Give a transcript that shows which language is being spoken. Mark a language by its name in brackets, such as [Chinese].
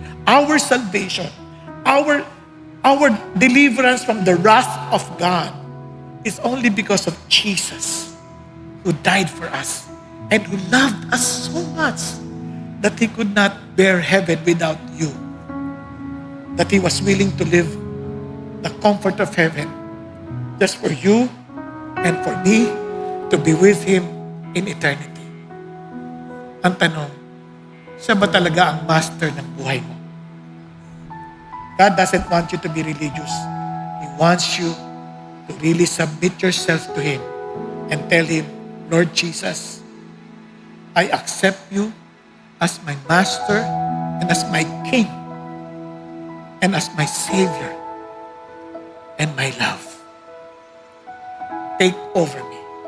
[English] Our salvation, our deliverance from the wrath of God is only because of Jesus, who died for us and who loved us so much that He could not bear heaven without you. That He was willing to live the comfort of heaven just for you and for me to be with Him in eternity. [Filipino] Ang tanong, siya ba talaga ang Master ng buhay mo? [English] God doesn't want you to be religious. He wants you to really submit yourself to Him and tell Him, Lord Jesus, I accept you as my Master and as my King and as my Savior and my love. Take over me.